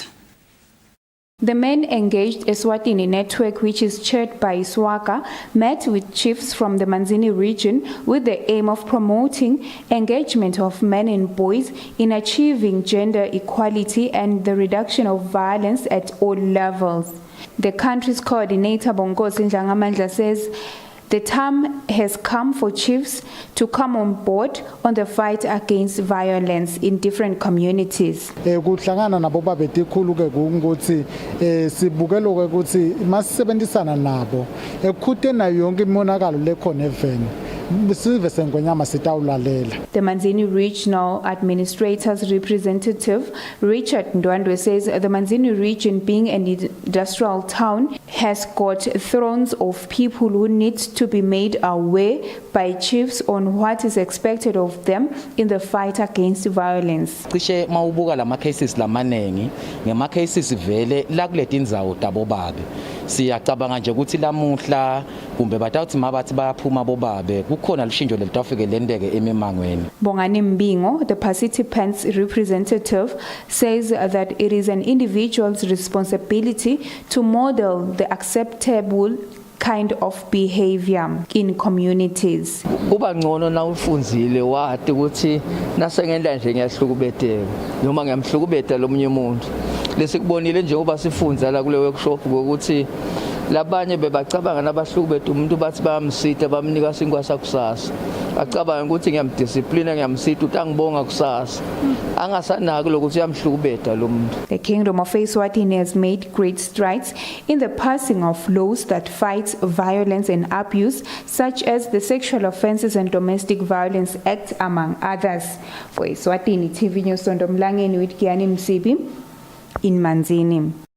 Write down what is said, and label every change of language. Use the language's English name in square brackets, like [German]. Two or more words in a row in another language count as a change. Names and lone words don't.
[English] The Men Engaged Eswatini network, which is chaired by Swaka, met with chiefs from the Manzini region with the aim of promoting engagement of men and boys in achieving gender equality and the reduction of violence at all levels. The country's coordinator, Bonkosi Ndlangamandla, says the time has come for chiefs to come on board on the fight against violence in different communities. [Swati] Kuhlangana nabo babethe khulu ke ukuthi sibukela ukuthi masisebenzisana nabo ekhuthe nayo yonke imonakalo lekhona eveni. [English] The Manzini Regional Administrator's representative, Richard Ndwandwe, says the Manzini region, being an industrial town, has got thrones of people who need to be made aware by chiefs on what is expected of them in the fight against violence. [Swati] Cishe mawubuka lama cases lamanengi ngema cases vele la kuleti ndzawo tabobabe siyacabanga nje ukuthi lamuhla kumbe batawuthi mabathi bayaphuma bobabe kukhona lushintsho lelitafike lendeke emimangweni. [English] Bongani Mbingo, the participants' representative, says that it is an individual's responsibility to model the acceptable kind of behavior in communities. [Swati] Kuba ngcono na ufunzile wathi ukuthi nasengenda nje ngiyahlukubeteka noma ngiyamhlukubeta lomunye umuntu lesikubonile nje ngoba sifunza la kule workshop ukuthi labanye bebacabanga nabahlukubeta umuntu bathi bayamsita bamnika sinkwasa kusasa acabanga ukuthi ngiyamdiscipline ngiyamsita uthi angibonga kusasa angasanaki lokuthi uyamhlukubeta lo muntu. [English] The Kingdom of Eswatini has made great strides in the passing of laws that fight violence and abuse, such as the Sexual Offences and Domestic Violence Act, among others. For Eswatini TV News, Sondomlangeni with Kiani Msibi in Manzini.